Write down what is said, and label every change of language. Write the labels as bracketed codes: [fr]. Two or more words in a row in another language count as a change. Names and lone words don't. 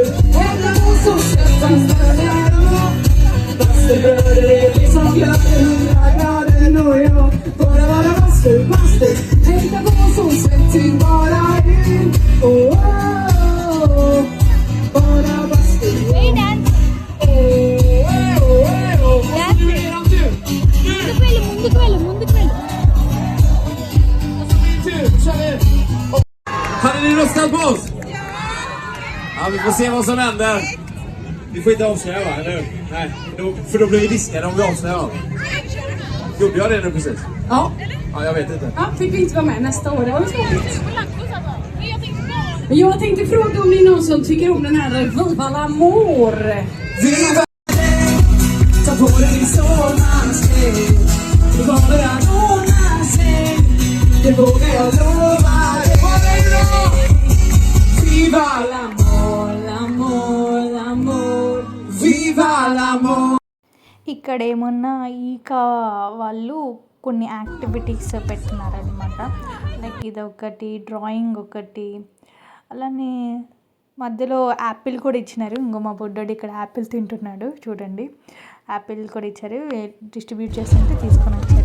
[sv] Hämta på så släpp till bara ut. Bastu bröder, det är vi som glömmer 100 grader och jag. Bara bastu, bastu. Hämta på så släpp till bara ut. Oh, oh, oh. Bara bastu. [en] Hey, dance. [te] ముందుకు వెళ్ళు. [sv] Hade ni röstat på oss? Ja, vi får se vad som händer. Vi får inte avslöja, va? Eller hur? Nej, för då blir vi diskade om vi avslöjar. Gjorde jag det nu precis? Ja. Ja, jag vet inte. Ja, fick vi inte vara med nästa år, det var väl tråkigt. Men jag tänkte fråga om det är någon som tycker om den här Viva l'amor. Viva! Ta på dig sommarsklädd. Det kommer att ordna sig. Det vågar jag lova. Det var dig bra. [it] Viva l'amor, l'amor, l'amor. Viva l'amor. [te] ఇక్కడ ఏమన్నా వాళ్ళు కొన్ని యాక్టివిటీస్ పెట్టినారనమాట. లైక్ ఇదొకటి, డ్రాయింగ్ ఒకటి, అలానే మధ్యలో యాపిల్ కూడా ఇచ్చినారు. ఇంకో మా బొడ్డోడు ఇక్కడ యాపిల్ తింటున్నాడు చూడండి. యాపిల్ కూడా ఇచ్చారు, డిస్ట్రిబ్యూట్ చేస్తుంటే తీసుకొని వచ్చారు.